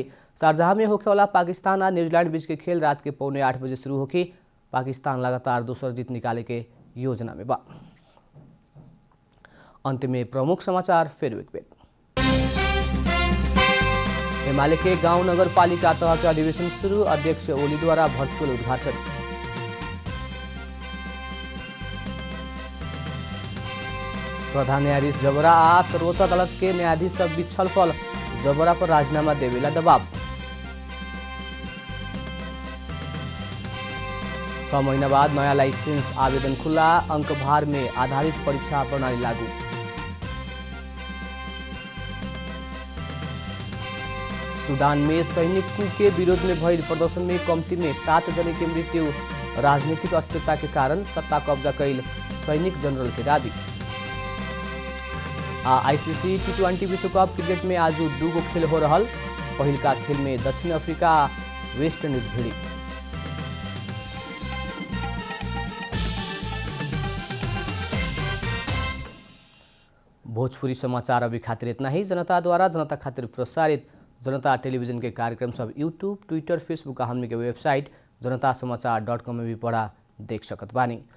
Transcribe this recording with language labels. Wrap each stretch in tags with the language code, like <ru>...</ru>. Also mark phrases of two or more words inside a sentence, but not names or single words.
<bho>शारजाह में होखे वाला पाकिस्तान और न्यूजीलैंड बीच के खेल रात के 7:45 बजे शुरू होगी। पाकिस्तान लगातार दूसर जीत निकाले के योजना में बा। अंत में प्रमुख समाचार फिर एक बेर। हिमालय के गांव नगर पालिका तह के अधिवेशन शुरू, अध्यक्ष ओली द्वारा वर्चुअल उद्घाटन। प्रधान न्यायाधीश जबरा आ सर्वोच्च अदालत के न्यायाधीश सब बीच छलफल, जबरा पर राजीनामा देवेला दबाव। 6 महीना बाद नया लाइसेंस आवेदन खुला, अंक भार में आधारित परीक्षा प्रणाली लागू। सूडान में सैनिक कू के विरोध में भइल प्रदर्शन में कम्ती में 7 जने की मृत्यु, राजनीतिक अस्थिरता के कारण सत्ता कब्जा कैल सैनिक जनरल के दावी। आईसीसी T20 विश्वकप क्रिकेट में आज 2 खेल हो रहल। पहिलका खेल में दक्षिण अफ्रीका वेस्ट इंडीज भिड़ी। भोजपुरी समाचार अभी खातिर इतना ही। जनता द्वारा जनता खातिर प्रसारित जनता टेलीविजन के कार्यक्रम सब यूट्यूब, ट्विटर, फेसबुक हमने के वेबसाइट जनतासमाचार.com में भी पढ़ा देख सकत बानी।</bho>